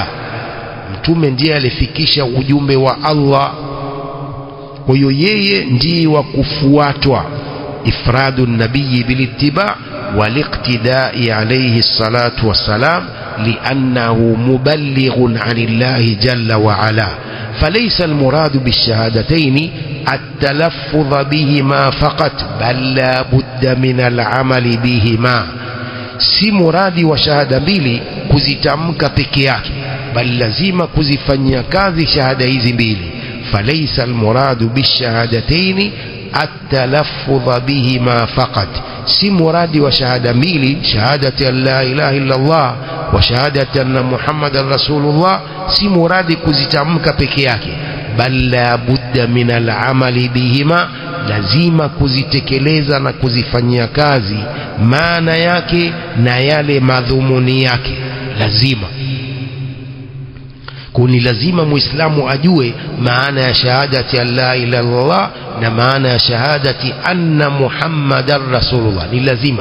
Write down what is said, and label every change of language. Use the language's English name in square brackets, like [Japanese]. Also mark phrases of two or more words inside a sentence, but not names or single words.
[Swahili] Mtume ndiye alifikisha ujumbe wa Allah, kwa hiyo yeye ndiye wa kufuatwa. [Arabic] إفراد النبي بالاتباع والاقتداء عليه الصلاة والسلام لأنه مبلغ عن الله جل وعلا. فليس المراد بالشهادتين التلفظ بهما فقط، بل لا بد من العمل بهما. [Swahili] si muradi wa shahada mbili kuzitamka peke yake, bali lazima kuzifanyia kazi shahada hizi mbili. [Arabic] فليس المراد بالشهادتين التلفظ بهما فقط، [Swahili] si muradi wa shahada mbili, [Arabic] شهادة أن لا إله إلا الله وشهادة أن محمدا رسول الله, [Swahili] si muradi kuzitamka peke yake, [Arabic] بل لا بد من العمل بهما, [Swahili] lazima kuzitekeleza na kuzifanyia kazi maana yake na yale madhumuni yake, lazima. Kuni lazima muislamu ajue maana ya [Arabic] شهادة أن لا إله إلا الله [Swahili] na maana ya [Arabic] شهادة أن محمدا رسول الله, [Swahili] ni lazima.